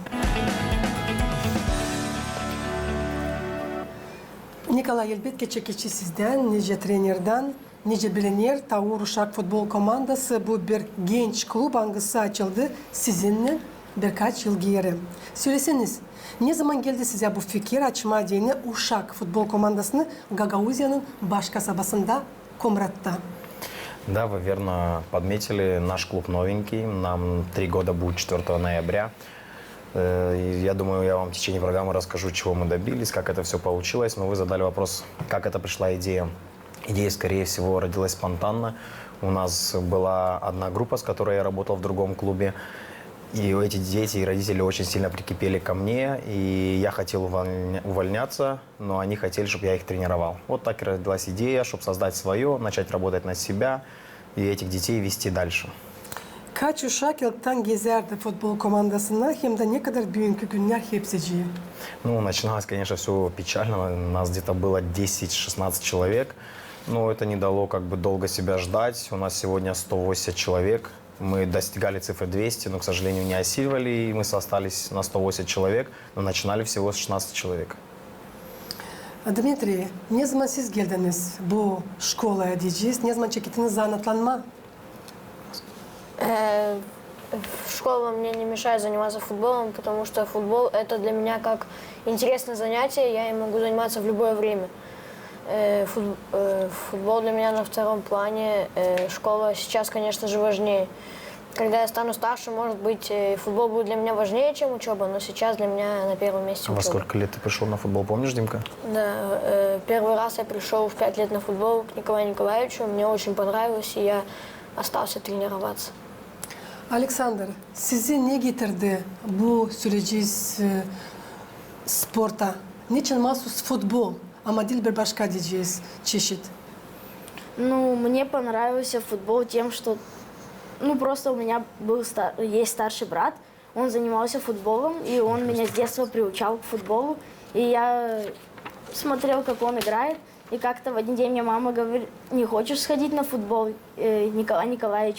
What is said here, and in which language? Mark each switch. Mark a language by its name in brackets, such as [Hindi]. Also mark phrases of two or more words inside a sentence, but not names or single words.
[Gagauz] Nikolay elbette çekici sizden, nice trenerden, nice bilinir Taur Uşak Futbol Komandası bu bir genç klub hangisi açıldı sizinle birkaç yıl geri. Söyleseniz, ne zaman geldi size bu fikir açma diyene Uşak Futbol Komandası'nı Gagauzya'nın baş kasabasında Komrat'ta? [Russian] Да, вы верно подметили, наш клуб новенький, нам 3 года будет 4 ноября. Я думаю, я вам в течение программы расскажу, чего мы добились, как это все получилось. Но вы задали вопрос, как это пришла идея. Идея, скорее всего, родилась спонтанно. У нас была одна группа, с которой я работал в другом клубе. И эти дети и родители очень сильно прикипели ко мне. И я хотел увольняться, но они хотели, чтобы я их тренировал. Вот так и родилась идея, чтобы создать свое, начать работать на себя и этих детей вести дальше. [Gagauz] Kaç uşak yıldan gezerdi futbol komandasına hem de ne kadar bugünkü günler hepsici? [Russian] Ну, начиналось, конечно, все печально. Нас где-то было 10-16 человек. Но это не дало как бы долго себя ждать. У нас сегодня 180 человек. Мы достигали цифры 200, но, к сожалению, не осиливали. И мы остались на 180 человек, но начинали всего с 16 человек. [Gagauz] Dmitri, ne zaman siz geldiniz bu şkolaya diyeceğiz? Ne zaman çekildiniz zanatlanma? [Russian] Школа мне не мешает заниматься футболом, потому что футбол это для меня как интересное занятие, я им могу заниматься в любое время. Футбол для меня на втором плане, школа сейчас, конечно же, важнее. Когда я стану старше, может быть, футбол будет для меня важнее, чем учеба, но сейчас для меня на первом месте учеба. Во сколько лет ты пришел на футбол, помнишь, Димка? Да, первый раз я пришел в 5 лет на футбол к Николаю Николаевичу, мне очень понравилось, и я остался тренироваться. [Gagauz] Alexander, sizi ne getirdi bu süreci sporta? Niçin mahsus futbol ama değil bir başka diyeceğiz çeşit? [Russian] Ну, мне понравился футбол тем, что, ну, просто у меня есть старший брат, он занимался футболом, и он меня с детства приучал к футболу, и я смотрел, как он играет, и как-то в один день мне мама говорит, не хочешь сходить на футбол, Николай Николаевич?